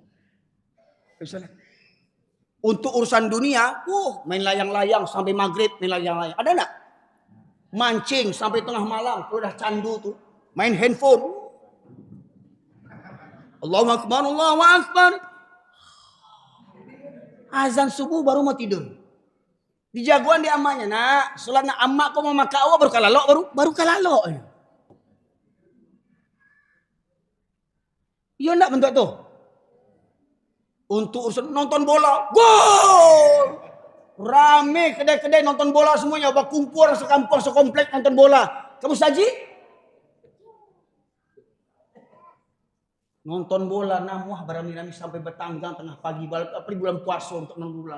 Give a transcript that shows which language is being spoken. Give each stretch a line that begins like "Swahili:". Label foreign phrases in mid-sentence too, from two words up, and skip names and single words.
Indonesian: Untuk urusan dunia, main layang-layang sampai maghrib, main layang-layang. Ada enggak? Mancing sampai tengah malam, kalau udah candu tuh. Main handphone.
Arabic: Allahu Akbar, Allahu Akbar.
Indonesian: Azan subuh baru mau tidur. Di jagoan di amanya,
Minangkabau: nak, sholat nak amak kau mau makan awak baru kalalok, baru kalalok.
Indonesian: Iya enggak bentuk tuh? Untuk urusan nonton bola, gol! Rame kedai-kedai nonton bola semuanya, berkumpul sekampung sekomplek nonton bola. Kamu saji? Nonton bola namuah berami-rami sampai bertanggang tengah pagi apalagi bulan puasa untuk nonton bola.